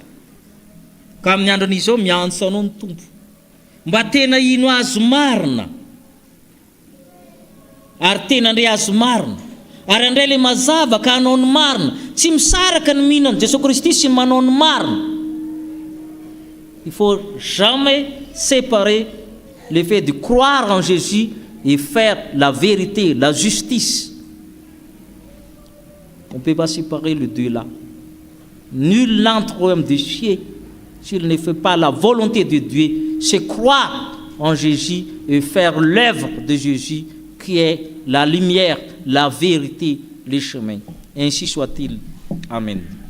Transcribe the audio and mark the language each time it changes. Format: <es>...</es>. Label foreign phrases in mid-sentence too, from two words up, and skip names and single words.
<mg>Ka amin'ny andron'izao miantso anao ny tompo. Mba tena ino azo marina. Ary tena ndray azo marina. Ary andray le mazava ka hanao ny marina. Tsy misaraka ny mino an'i Jesosy Kristy sy manao ny marina.</mg> <fr>Il faut jamais séparer le fait de croire en Jésus et faire la vérité, la justice. On ne peut pas séparer les deux là. Nul n'entre au royaume des cieux s'il ne fait pas la volonté de Dieu. C'est croire en Jésus et faire l'œuvre de Jésus qui est la lumière, la vérité, le chemin. Ainsi soit-il. Amen.</fr>